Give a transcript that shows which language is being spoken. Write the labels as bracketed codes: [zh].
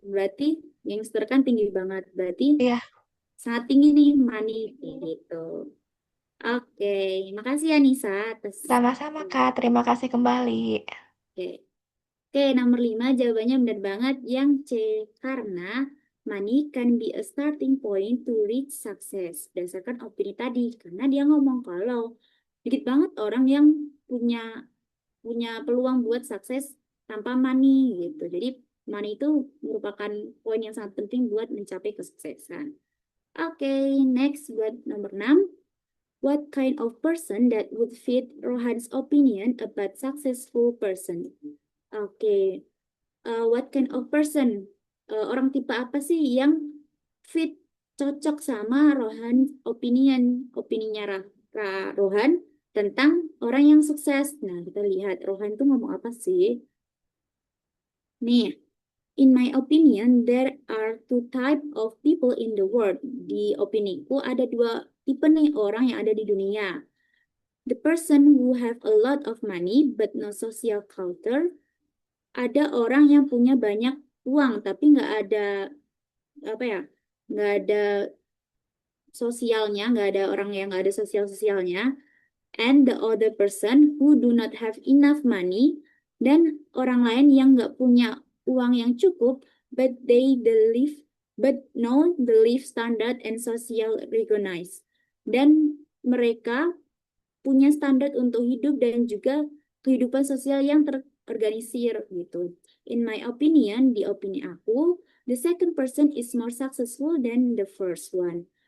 [id] Berarti gangster kan tinggi banget. Berarti Iya, sangat tinggi nih money gitu. Oke, makasih ya Nisa atas. sama-sama Kak. Terima kasih kembali. Oke. Oke, nomor 5 jawabannya benar banget yang C. [en] Karena money can be a starting point to reach success. [id] Berdasarkan opini tadi. Karena dia ngomong kalau dikit banget orang yang punya punya peluang buat sukses tanpa money gitu. Jadi money itu merupakan poin yang sangat penting buat mencapai kesuksesan. Oke, next buat nomor 6. [en] What kind of person that would fit Rohan's opinion about successful person? [id] Oke, [en] what kind of person? [id] Orang tipe apa sih yang fit cocok sama Rohan opininya Rohan tentang orang yang sukses. Nah, kita lihat Rohan tuh ngomong apa sih? [en] Nih, in my opinion, there are two type of people in the world. [id] Di opiniku ada dua tipe nih orang yang ada di dunia. [en] The person who have a lot of money but no social culture. [id] Ada orang yang punya banyak uang tapi nggak ada apa ya, nggak ada sosialnya, nggak ada orang yang nggak ada sosialnya. [en] And the other person who do not have enough money, [id] dan orang lain yang nggak punya uang yang cukup, [en] but know the life standard and social recognize. [id] Dan mereka punya standar untuk hidup dan juga kehidupan sosial yang terorganisir gitu. [en] In my opinion, [id] di opini aku, [en] the second person is more successful than the first one.